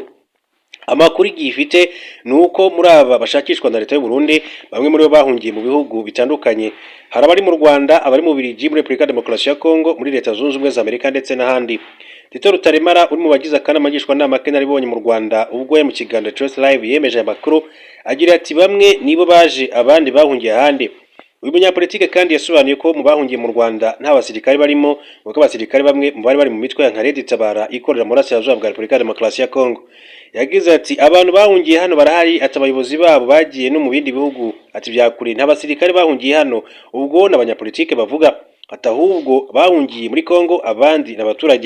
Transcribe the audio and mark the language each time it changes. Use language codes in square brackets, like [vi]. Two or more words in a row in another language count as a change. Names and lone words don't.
[rw] Amakuru gifite nuko muri aba bashakishwa na leta y'u Burundi bamwe muri bo bahungiye mu bihugu bitandukanye. Hari abari mu Rwanda, abari mu Bubiligi, muri Republika Demokarasi ya Kongo, muri Leta Zunze Ubumwe za Amerika ndetse n'ahandi. Tito Rutaremara uri mu bagize akanama ngishwanama k'inararibonye mu Rwanda ubwo mu kiganiro Choice Live yemeje amakuru agira ati bamwe nibo baje abandi bahungiye ahandi. Uyu munyapolitike kandi yasobanuye ko mu bahungiye mu Rwanda nta basirikare barimo, kuko abasirikare bamwe mu bari mu mitwe ya nka Red Tabara ikorera mu Burasirazuba bwa Republika Demokarasi ya Kongo. Yagize ati abantu bahungiye hano barahari, ati abayobozi babo bagiye no mu bindi bihugu, ati byakuri nta basirikare bahungiye hano ubwo n'abanyapolitike bavuga, ati ahubwo bahungiye muri Kongo abandi n'abaturage.